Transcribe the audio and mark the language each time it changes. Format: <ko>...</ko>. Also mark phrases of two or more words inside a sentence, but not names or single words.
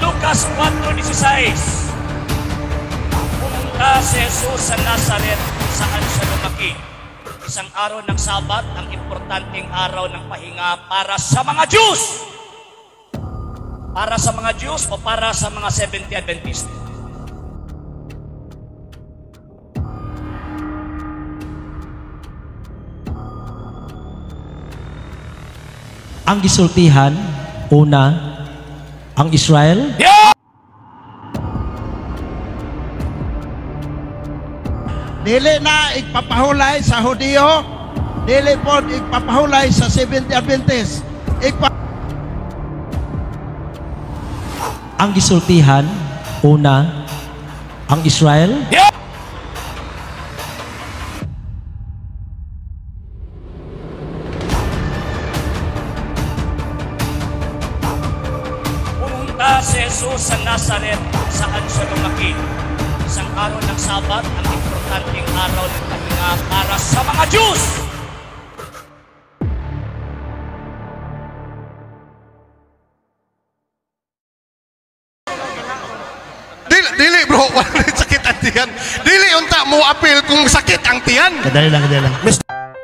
<tl>Lucas 4:16. Pumunta si Jesus sa Nazaret saan siya lumaki. Isang araw ng Sabat, ang importanteng araw ng pahinga para sa mga Diyos. Para sa mga Diyos o para sa mga Seventh-day Adventist?</tl> <ceb>Ang gisultihan, una, ang Israel. Dili na igpapahulay sa Hudiyo, dili po igpapahulay sa Seventh-day Adventist. Ang gisultihan, una, ang Israel.</ceb> <tl>Pumunta si Jesus sa Nazaret saan siya lumaki. Isang araw ng Sabat, ang importanteng araw ng pahinga para sa mga Diyos.</tl> <ceb>Dili bro, wala sakit ang tiyan. Dili unta mo appeal kung sakit ang tiyan. Kadali lang, kadali lang.</ceb>